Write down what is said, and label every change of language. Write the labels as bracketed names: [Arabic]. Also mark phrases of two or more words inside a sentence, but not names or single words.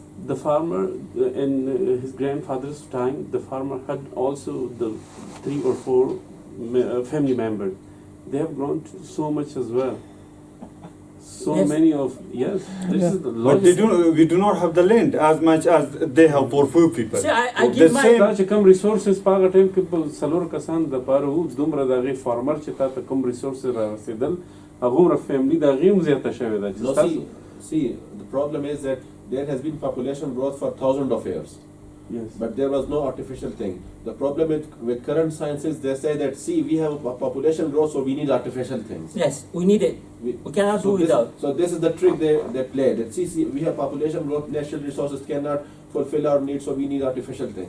[English] The farmer, in his grandfather's time, the farmer had also the 3 or 4 family members. They have grown to so much as well. So Yes. many of, yes, this is the But we do not have the land as much as they have for poor people. See, I The give my same- [Pashto] دا چې کوم ریسورسز په هغه ټایم کې په څلور کسان د پاره وو دومره د هغې فارمر چې تا ته کوم ریسورسز را رسېدل هغومره فیملي د هغې هم زیاته شوې ده چې [English] No, [Pashto] ستاسو [English] see, the problem is that there has been population growth for thousands of years, Yes. but there was no artificial thing. The problem with current sciences, they say that, see, we have a population growth, so we need artificial things. yes, we need it. We cannot do this, without. So this is the trick they play. That see, we have population growth, natural resources cannot fulfill our needs, so we need artificial things.